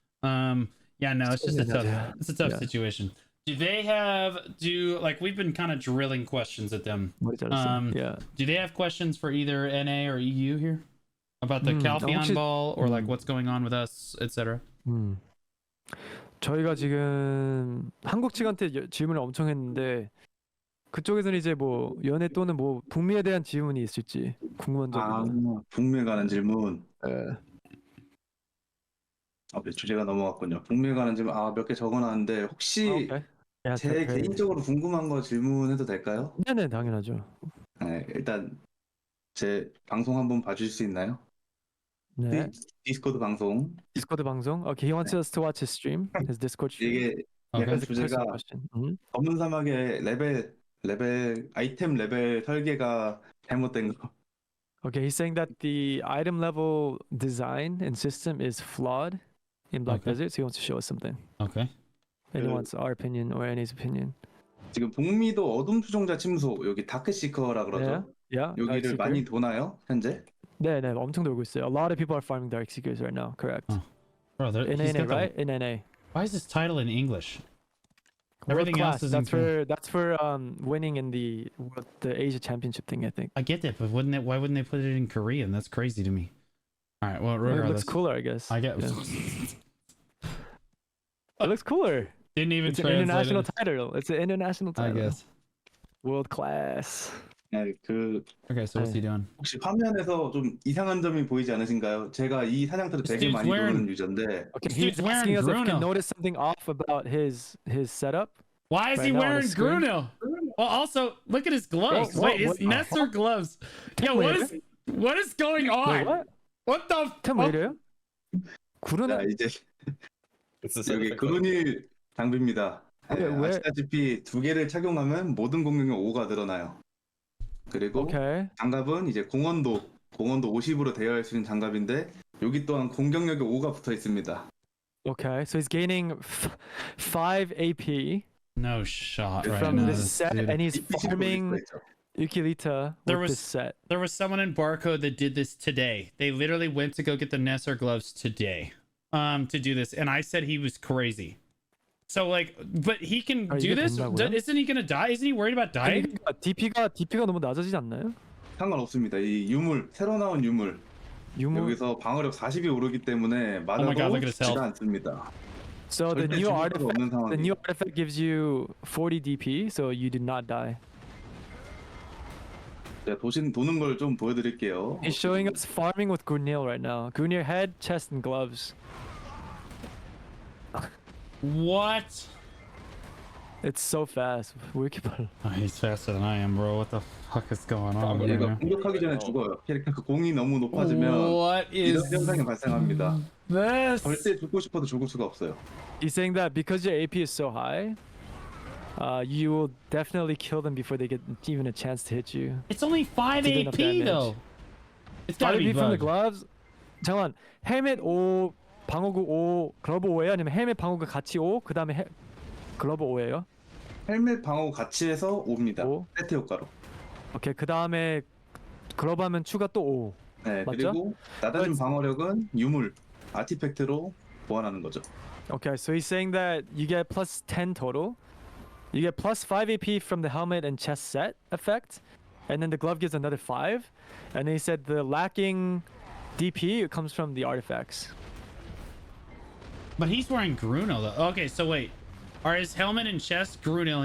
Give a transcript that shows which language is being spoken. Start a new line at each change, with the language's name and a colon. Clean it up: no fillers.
English: Yeah, no, it's just a tough situation. Do they have like we've been kind of drilling questions at them? Yeah. Do they have questions for either NA or EU here about the Calpheon ball or like what's going on with us, etc.?
Korean: 저희가 지금 한국 측한테 질문을 엄청 했는데 그쪽에서는 이제 뭐 연애 또는 뭐 북미에 대한 질문이 있을지 궁금한 점입니다. 북미에 관한 질문. 네. 주제가 넘어갔군요. 북미에 관한 질문 몇 개 적어놨는데 혹시 제 개인적으로 궁금한 거 질문해도 될까요? 네네, 당연하죠. 네, 일단 제 방송 한번 봐주실 수 있나요? 네. 디스코드 방송. 디스코드 방송.
English: Okay, he wants us to watch his stream, his Discord stream.
Korean: 이게 약간 주제가 검은 사막의 레벨 아이템 레벨 설계가 잘못된 거.
English: Okay, he's saying that the item level design and system is flawed in Black Desert, so he wants to show us something. Okay. And he wants our opinion or NA's opinion.
Korean: 지금 북미도 어둠 추종자 침소 여기 다크시커라 그러죠. 여기를 많이 도나요 현재? 네, 엄청 돌고 있어요.
English: A lot of people are farming Dark Seekers right now. Correct. Bro, in NA, right? In NA. Why is this title in English? Everything else is that's for winning in the Asia Championship thing, I think. I get that, but why wouldn't they put it in Korean? That's crazy to me. All right, well, regardless. It looks cooler, I guess. I get. It looks cooler. Didn't even it's an international title. It's an international title. I guess. World class.
Korean: 네,
English: Okay, so what's he doing?
Korean: 혹시 화면에서 좀 이상한 점이 보이지 않으신가요? 제가 이 사냥터를 되게 많이 보는 유저인데.
English: Okay, he's asking us if we can notice something off about his setup. Why is he wearing Grunil? Well, also look at his gloves. Wait, his Nestor gloves. Yeah, what is going on? Wait, what the?
Korean: 왜 자, 이제 여기 그루닐 장비입니다. 아시다시피 두 개를 착용하면 모든 공격력 5가 늘어나요. 그리고 장갑은 이제 공헌도 50으로 대여할 수 있는 장갑인데 여기 또한 공격력이 5가 붙어 있습니다.
English: Okay, so he's gaining 5 AP. No shot right from now. this set, and he's farming Ukilita with this set. There was someone in Barcode that did this today. They literally went to go get the Nestor gloves today, to do this, and I said he was crazy. So like, but he can do this. Isn't he gonna die? Isn't he worried about dying?
Korean: DP가 너무 낮아지지 않나요? 상관없습니다. 이 유물 새로 나온 유물. 여기서 방어력 40이 오르기 때문에 맞아도 죽지 않습니다.
English: So the new artifact gives you 40 DP, so you do not die.
Korean: 자, 도는 걸 좀 보여드릴게요.
English: He's showing us farming with Grunil right now. Grunil head, chest, and gloves. What? It's so fast.
Korean: 왜 이렇게 빨라?
English: He's faster than I am, bro. What the fuck is going on?
Korean: 얘가 공격하기 전에 죽어요. 캐릭터 그 공이 너무 높아지면 이런 현상이 발생합니다. 절대 죽고 싶어도 죽을 수가 없어요.
English: He's saying that because your AP is so high, you will definitely kill them before they get even a chance to hit you. It's only 5 AP though. It's gotta be from the gloves.
Korean: 잠깐, 헬멧 5, 방어구 5, 글러브 5예요? 아니면 헬멧 방어구 같이 5, 그 다음에 글러브 5예요? 헬멧 방어구 같이 해서 5입니다. 5? 세트 효과로. 오케이, 그 다음에 글러브 하면 추가 또 5. 네, 맞죠? 그리고 낮아진 방어력은 유물, 아티팩트로 보완하는 거죠.
English: Okay, so he's saying that you get plus 10 total, You get plus 5 AP from the helmet and chest set effect, and then the glove gives another 5. And then he said the lacking DP comes from the artifacts. But he's wearing Grunil though. Okay, so wait. Are his helmet and chest Grunil?